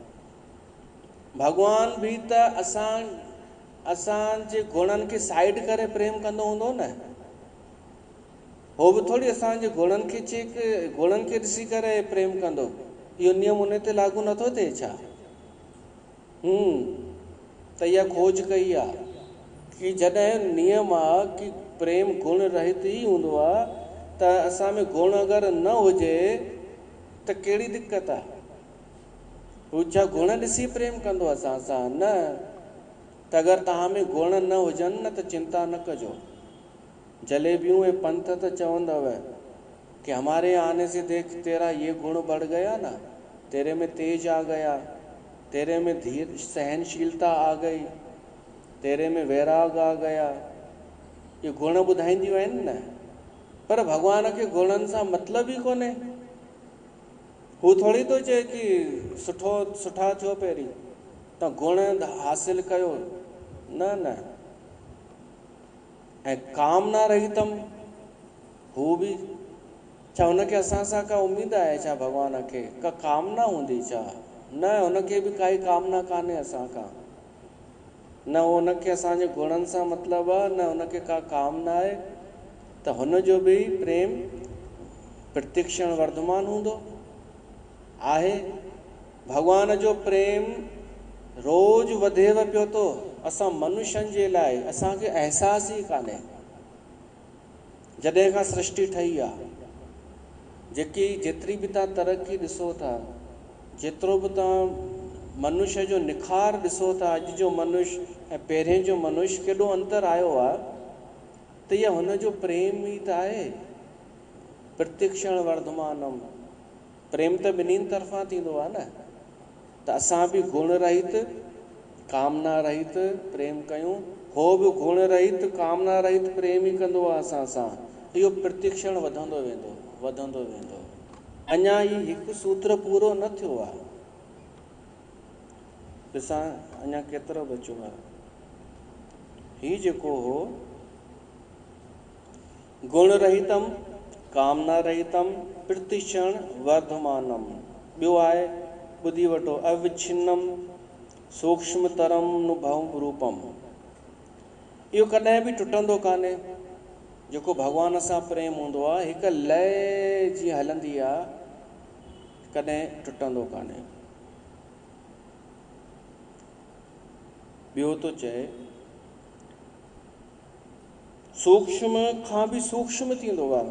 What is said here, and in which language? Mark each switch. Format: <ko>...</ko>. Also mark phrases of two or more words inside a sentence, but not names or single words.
<sd>भॻवान बि त असांजे गुणनि खे साइड करे प्रेम कंदो हूंदो न। हो बि थोरी असांजे गुणनि खे ॾिसी करे प्रेम कंदो। इहो नियम उन ते लागू नथो थिए छा? त इहा खोज कई आहे कि जॾहिं नियम आहे कि प्रेम गुण रहित ई हूंदो आहे, त असां में गुण अगरि न हुजे त कहिड़ी दिक़त आहे? हू छा गुण ॾिसी प्रेम कंदो असां सां? न। त अगरि तव्हां में गुण न हुजनि न त चिंता न कजो। जलेबियूं ऐं पंथ त चवंदव कि</sd> <hi>हमारे आने से देख तेरा ये गुण बढ़ गया ना, तेरे में तेज आ गया, तेरे में धीर सहनशीलता आ गई, तेरे में वैराग आ गया।</hi> <sd>ये गुण ॿुधाईंदियूं आहिनि न। पर भॻवान खे गुणनि सां मतिलब ई कोन्हे। हू थोरी थो चए कि सुठा थियो पहिरीं तव्हां गुण हासिल कयो, न। ऐं</sd> <sa>कामना रहितम,</sa> <sd>हू बि छा हुनखे असां सां का उमेदु आहे छा? भॻवान खे का कामना हूंदी छा? न, हुनखे बि काई कामना कान्हे असां खां। न हुनखे असांजे गुणनि सां मतिलबु आहे, न हुनखे का कामना आहे। त हुनजो बि प्रेम प्रतिक्षण वर्धमान हूंदो आहे। भॻवान जो प्रेम रोज़ वधेव पियो थो। असां मनुष्यनि जे लाइ असांखे अहसासु ई कान्हे। जॾहिं खां सृष्टि ठही आहे, जेतिरी बि तव्हां तरक़ी ॾिसो था, जेतिरो बि तव्हां मनुष्य जो निखार ॾिसो था, अॼु जो मनुष्य ऐं पहिरें जो मनुष्य केॾो अंतर आयो आहे, त इहा हुनजो प्रेम ई त आहे।</sd> <sa>प्रतिक्षण वर्धमानम,</sa> <sd>प्रेम त ॿिन्हिनि तरफ़ां थींदो आहे न। त असां बि गुण रहित कामना रहित प्रेम कयूं, हो बि गुण रहित कामना रहित प्रेम ई कंदो आहे असां सां। इहो प्रतिक्षण वधंदो वेंदो। अञा ही हिकु सूत्र पूरो न थियो आहे। ॾिसां अञा केतिरो बचियो आहे। ही जेको हो</sd> <sa>गुण रहितम कामना रहितम प्रतिक्षण वर्धमानम,</sa> <sd>ॿियो आहे ॿुधी वठो,</sd> <sa>अविच्छिन्नम सूक्ष्मतरम अनुभव रूपम।</sa> <sd>इहो कॾहिं बि टुटंदो कान्हे। जेको भगवान सां प्रेम हूंदो आहे हिकु लय जी हलंदी आहे, कॾहिं टुटंदो कान्हे। ॿियो थो चए सूक्ष्म खां बि सूक्ष्म थींदो आहे।</sd>